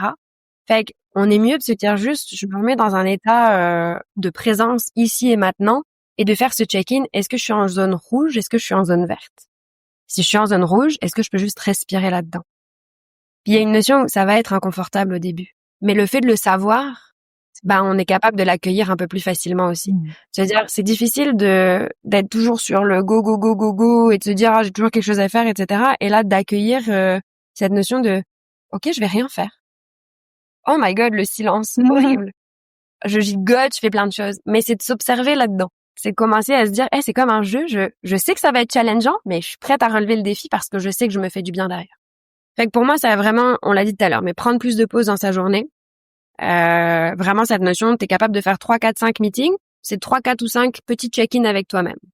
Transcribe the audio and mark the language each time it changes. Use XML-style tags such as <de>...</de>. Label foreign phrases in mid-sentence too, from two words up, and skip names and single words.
<fr>Fait qu'on est mieux de se dire juste, je me remets dans un état de présence ici et maintenant, et de faire ce check-in, est-ce que je suis en zone rouge, est-ce que je suis en zone verte? Si je suis en zone rouge, est-ce que je peux juste respirer là-dedans? Puis il y a une notion où ça va être inconfortable au début. Mais le fait de le savoir, on est capable de l'accueillir un peu plus facilement aussi. C'est-à-dire, c'est difficile d'être toujours sur le</fr> <en>go, go, go, go, go</en> <fr>et de se dire, j'ai toujours quelque chose à faire, etc. Et là, d'accueillir cette notion de, OK, je vais rien faire.</fr> <en>Oh my God,</en> <fr>le silence, horrible. Je gigote, je fais plein de choses. Mais c'est de s'observer là-dedans. C'est de commencer à se dire, c'est comme un jeu, je sais que ça va être challengeant, mais je suis prête à relever le défi parce que je sais que je me fais du bien derrière. Fait que pour moi, ça va vraiment, on l'a dit tout à l'heure, mais prendre plus de pauses dans sa journée. Vraiment cette notion, t'es capable de faire 3, 4, 5 meetings, c'est 3, 4 ou 5 petits check-in avec toi-même.</fr>